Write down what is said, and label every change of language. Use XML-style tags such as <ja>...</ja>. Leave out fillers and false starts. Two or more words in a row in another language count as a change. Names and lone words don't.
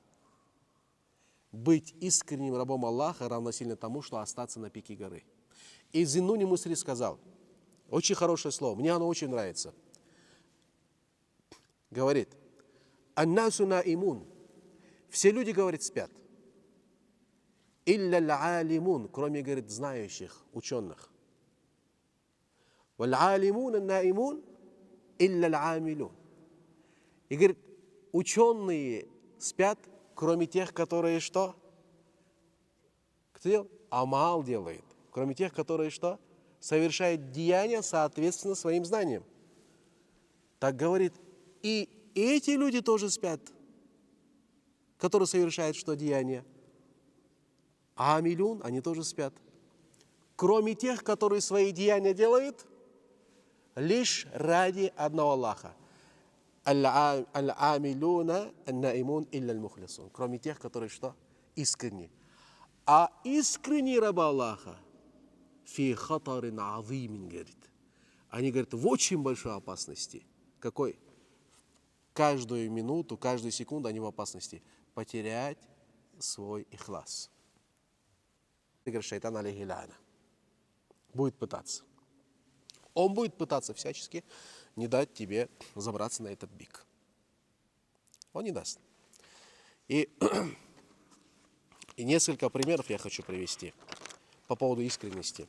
<ru>Быть искренним рабом Аллаха равносильно тому, что остаться на пике горы. И Зиннун аль-Мисри сказал, очень хорошее слово, мне оно очень нравится. Говорит,</ru> <ar>«الناس نائمون».</ar> <ru>Все люди, говорит, спят.</ru> <ar>«إلا العالمون»,</ar> <ru>кроме, говорит, знающих, ученых.</ru> <ar>«والعالمون نائمون إلا العاملون.</ar> <ru>И говорит, ученые спят, кроме тех, которые что? Кто делает? Амал делает. Кроме тех, которые что? Совершают деяния соответственно своим знаниям. Так говорит, и эти люди тоже спят, которые совершают что деяния? Амилюн, они тоже спят. Кроме тех, которые свои деяния делают лишь ради одного Аллаха.</ru> <ar>العاملون النائمون إلا المخلصون.</ar> <ru>Кроме тех, которые что? Искренне. А искренний раб Аллаха</ru> <ar>في خطر عظيم,</ar> <ru>говорит. Они, говорят, в очень большой опасности. Какой? Каждую минуту, каждую секунду они в опасности потерять свой ихлас. Говорит,</ru> <ar>الشيطان عليه اللعنة.</ar> <ru>Будет пытаться. Он будет пытаться всячески не дать тебе забраться на этот бик. Он не даст. И несколько примеров я хочу привести по поводу искренности.</ru>